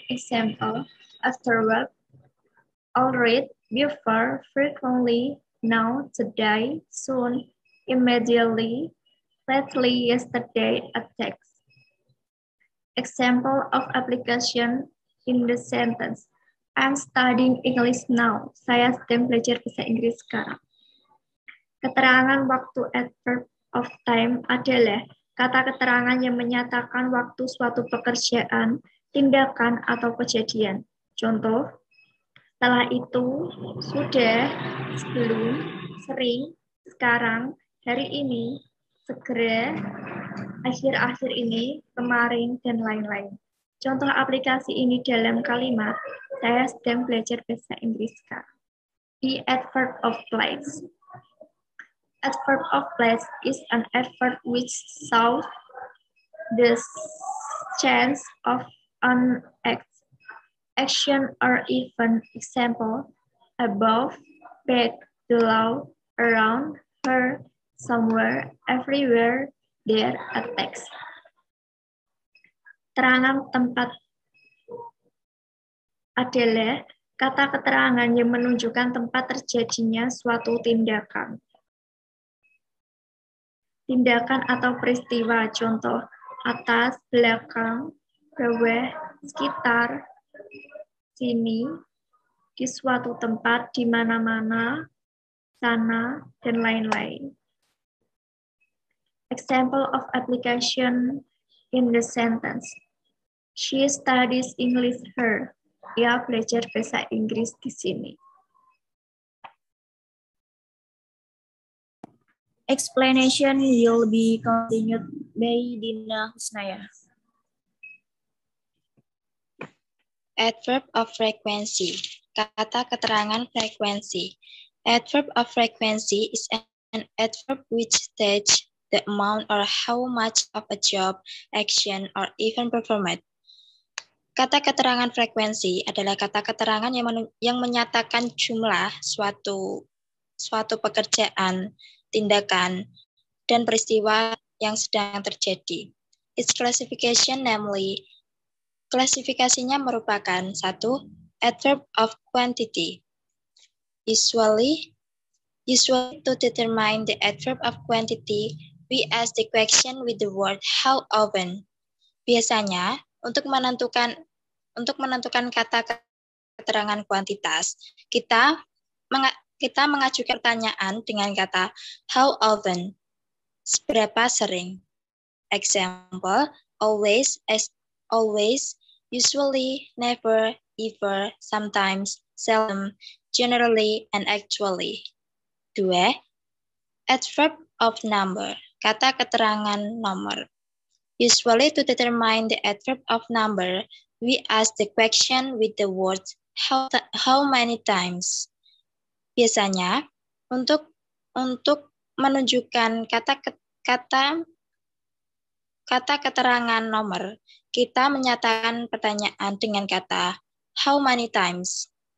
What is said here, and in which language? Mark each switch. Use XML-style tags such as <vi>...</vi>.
<en>Example, afterward, already, before, frequently, now, today, soon, immediately, lately, yesterday, a text. Example of application in the sentence. I'm studying English now.</en> <id>Saya sedang belajar bahasa Inggris sekarang. Keterangan waktu adverb of time adalah kata keterangan yang menyatakan waktu suatu pekerjaan, tindakan, atau kejadian. Contoh, setelah itu, sudah, sebelum, sering, sekarang, hari ini, segera, akhir-akhir ini, kemarin, dan lain-lain. Contoh aplikasi ini dalam kalimat, saya sedang belajar bahasa Inggris sekarang.</id> <en>The adverb of place. Adverb of place is an adverb which shows the chance of an action or event. Example, above, back, below, around, her, somewhere, everywhere, there, a text.</en> <id>Keterangan tempat adalah kata keterangan yang menunjukkan tempat terjadinya suatu tindakan. Tindakan atau peristiwa, contoh, atas, belakang, bawah, sekitar, sini, di suatu tempat, di mana-mana, sana, dan lain-lain.</id> <en>Example of application in the sentence. She studies English here.</en> <id>Dia belajar bahasa Inggris di sini.</id> <en>Explanation will be continued by Dina Husnaya. Adverb of frequency.</en> <id>Kata keterangan frekuensi.</id> <en>Adverb of frequency is an adverb which states the amount or how much of a job, action, or event performed.</en> <id>Kata keterangan frekuensi adalah kata keterangan yang menyatakan jumlah suatu pekerjaan, tindakan, dan peristiwa yang sedang terjadi.</id> <en>Its classification, namely,</en> <id>klasifikasinya merupakan 1.</id> <en>Adverb of quantity. Usually to determine the adverb of quantity, we ask the question with the word how often.</en> <id>Biasanya, untuk menentukan kata keterangan kuantitas, kita mengajukan pertanyaan dengan kata</id> <en>how often,</en> <id>seberapa sering.</id> <en>Example, always, always, usually, never, ever, sometimes, seldom, generally, and actually. 2. Adverb of number,</en> <id>kata keterangan nomor.</id> <en>Usually to determine the adverb of number, we ask the question with the words how many times.</en> <id>Biasanya, untuk menunjukkan kata keterangan nomor, kita menyatakan pertanyaan dengan kata</id> <en>how many times.</en>